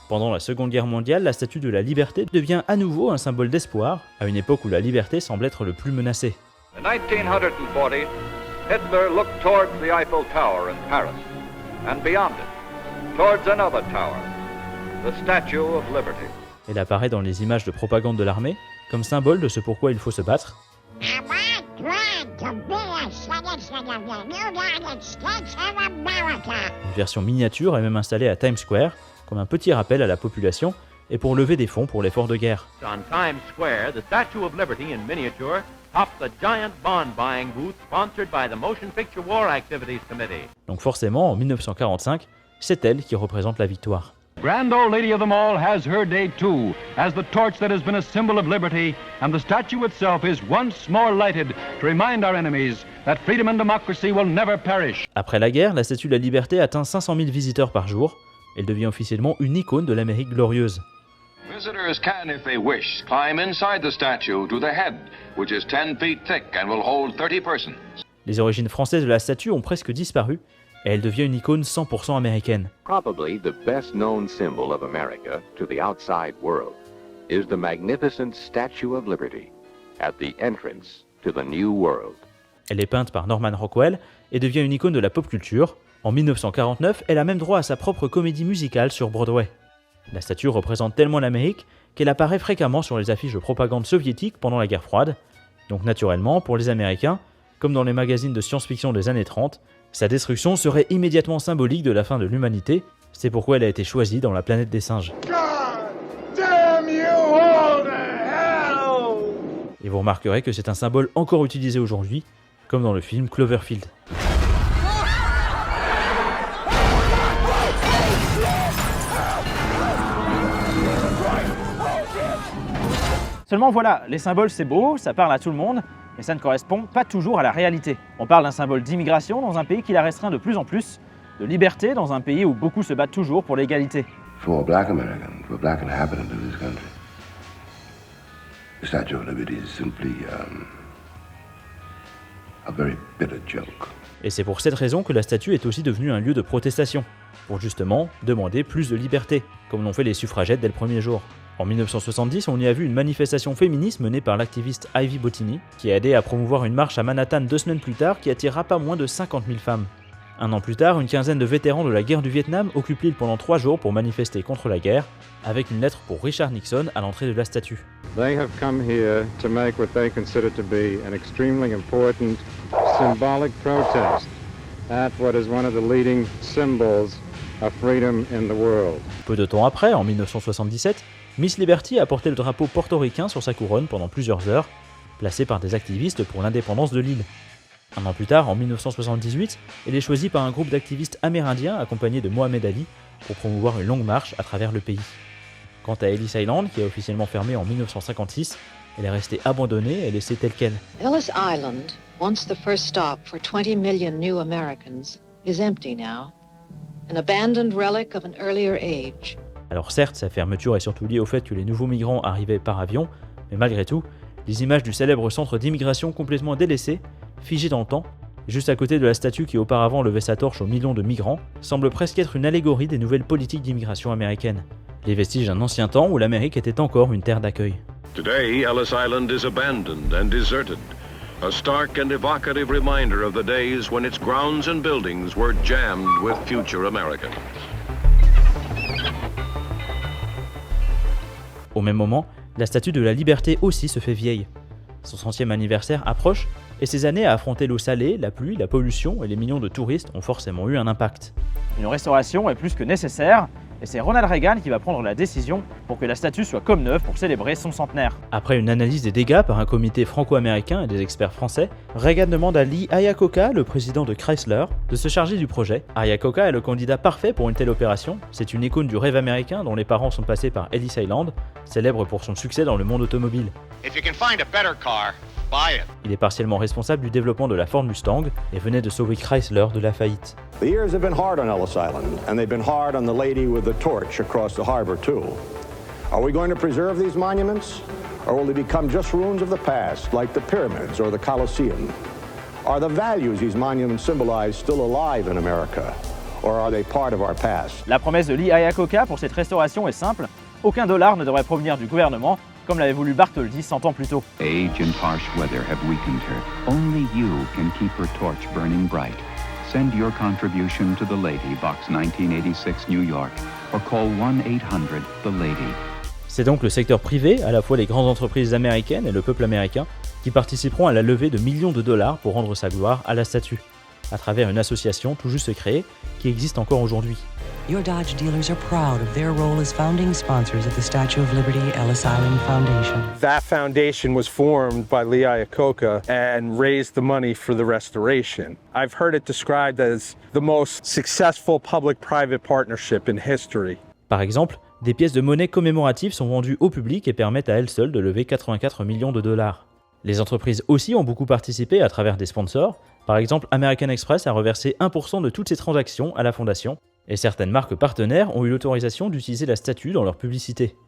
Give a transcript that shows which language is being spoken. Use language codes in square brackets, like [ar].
[fr] Pendant la Seconde Guerre mondiale, la Statue de la Liberté devient à nouveau un symbole d'espoir, à une époque où la liberté semble être le plus menacée. [en] In 1940, Hitler looked towards the Eiffel Tower in Paris, and beyond it, towards another tower, the Statue of Liberty. [fr] Elle apparaît dans les images de propagande de l'armée, comme symbole de ce pourquoi il faut se battre. Une version miniature est même installée à Times Square, comme un petit rappel à la population et pour lever des fonds pour l'effort de guerre. [en] On Times Square, the Statue of Liberty in miniature tops the giant bond buying booth sponsored by the Motion Picture War Activities Committee. [fr] Donc forcément, en 1945, c'est elle qui représente la victoire. [en] Grand old lady of them all has her day too, as the torch that has been a symbol of liberty, and the statue itself is once more lighted to remind our enemies that freedom and democracy will never perish. [fr] Après la guerre, la Statue de la Liberté atteint 500 000 visiteurs par jour. Elle devient officiellement une icône de l'Amérique glorieuse. [en] Visitors can, if they wish, climb inside the statue to the head, which is 10 feet thick and will hold 30 persons. [fr] Les origines françaises de la statue ont presque disparu, et elle devient une icône 100% américaine. [en] Probably the best known symbol of America to the outside world is the magnificent Statue of Liberty at the entrance to the New World. [fr] Elle est peinte par Norman Rockwell et devient une icône de la pop culture. En 1949, elle a même droit à sa propre comédie musicale sur Broadway. La statue représente tellement l'Amérique qu'elle apparaît fréquemment sur les affiches de propagande soviétique pendant la guerre froide. Donc naturellement, pour les Américains, comme dans les magazines de science-fiction des années 30, sa destruction serait immédiatement symbolique de la fin de l'humanité. C'est pourquoi elle a été choisie dans la planète des singes. Et vous remarquerez que c'est un symbole encore utilisé aujourd'hui, comme dans le film Cloverfield. Seulement voilà, les symboles c'est beau, ça parle à tout le monde, mais ça ne correspond pas toujours à la réalité. On parle d'un symbole d'immigration dans un pays qui la restreint de plus en plus, de liberté dans un pays où beaucoup se battent toujours pour l'égalité. [en] For black Americans, for black inhabitants of this country, the Statue of Liberty is simply a very bitter joke. [fr] Et c'est pour cette raison que la statue est aussi devenue un lieu de protestation, pour justement demander plus de liberté, comme l'ont fait les suffragettes dès le premier jour. En 1970, on y a vu une manifestation féministe menée par l'activiste Ivy Bottini, qui a aidé à promouvoir une marche à Manhattan 2 semaines plus tard qui attira pas moins de 50 000 femmes. Un an plus tard, une quinzaine de vétérans de la guerre du Vietnam occupent l'île pendant 3 jours pour manifester contre la guerre, avec une lettre pour Richard Nixon à l'entrée de la statue. [en] They have come here to make what they consider to be an extremely important symbolic protest at what is one of the leading symbols of freedom in the world. [fr] Peu de temps après, en 1977, Miss Liberty a porté le drapeau portoricain sur sa couronne pendant plusieurs heures, placé par des activistes pour l'indépendance de l'île. Un an plus tard, en 1978, elle est choisie par un groupe d'activistes amérindiens accompagnés de Mohamed Ali pour promouvoir une longue marche à travers le pays. Quant à Ellis Island, qui a officiellement fermé en 1956, elle est restée abandonnée et laissée telle quelle. [en] Ellis Island, once the first stop for 20 million new Americans, is empty now, an abandoned relic of an earlier age. [fr] Alors certes, sa fermeture est surtout liée au fait que les nouveaux migrants arrivaient par avion, mais malgré tout, les images du célèbre centre d'immigration complètement délaissé, figé dans le temps, juste à côté de la statue qui auparavant levait sa torche aux millions de migrants, semble presque être une allégorie des nouvelles politiques d'immigration américaines. Les vestiges d'un ancien temps où l'Amérique était encore une terre d'accueil. [en] Today, Ellis Island is abandoned and deserted, a stark and evocative reminder of the days when its grounds and buildings were jammed with future Americans. [fr] Au même moment, la statue de la Liberté aussi se fait vieille. Son 100e anniversaire approche et ces années à affronter l'eau salée, la pluie, la pollution et les millions de touristes ont forcément eu un impact. Une restauration est plus que nécessaire et c'est Ronald Reagan qui va prendre la décision pour que la statue soit comme neuve pour célébrer son centenaire. Après une analyse des dégâts par un comité franco-américain et des experts français, Reagan demande à Lee Iacocca, le président de Chrysler, de se charger du projet. Iacocca est le candidat parfait pour une telle opération, c'est une icône du rêve américain dont les parents sont passés par Ellis Island, célèbre pour son succès dans le monde automobile. [en] If you can find a better car, buy it. [fr] Il est partiellement responsable du développement de la Ford Mustang et venait de sauver Chrysler de la faillite. [en] The years have been hard on Ellis Island, and they've been hard on the lady with the torch across the harbor, too. Are we going to preserve these monuments, or will they become just ruins of the past, like the pyramids or the Colosseum? Are the values these monuments symbolize still alive in America, or are they part of our past? [fr] La promesse de Lee Iacocca pour cette restauration est simple, aucun dollar ne devrait provenir du gouvernement, comme l'avait voulu Bartholdi 100 ans plus tôt. [en] Age and harsh weather have weakened her. Only you can keep her torch burning bright. Send your contribution to The Lady, Box 1986, New York, or call 1-800-THE-LADY. [fr] C'est donc le secteur privé, à la fois les grandes entreprises américaines et le peuple américain, qui participeront à la levée de millions de dollars pour rendre sa gloire à la statue, à travers une association tout juste créée qui existe encore aujourd'hui. [en] Your Dodge dealers are proud of their role as founding sponsors of the Statue of Liberty Ellis Island Foundation. That foundation was formed by Lee Iacocca and raised the money for the restoration. I've heard it described as the most successful public-private partnership in history. [fr] Par exemple, des pièces de monnaie commémoratives sont vendues au public et permettent à elles seules de lever 84 millions de dollars. Les entreprises aussi ont beaucoup participé à travers des sponsors. Par exemple, American Express a reversé 1% de toutes ses transactions à la fondation. Et certaines marques partenaires ont eu l'autorisation d'utiliser la statue dans leur publicité.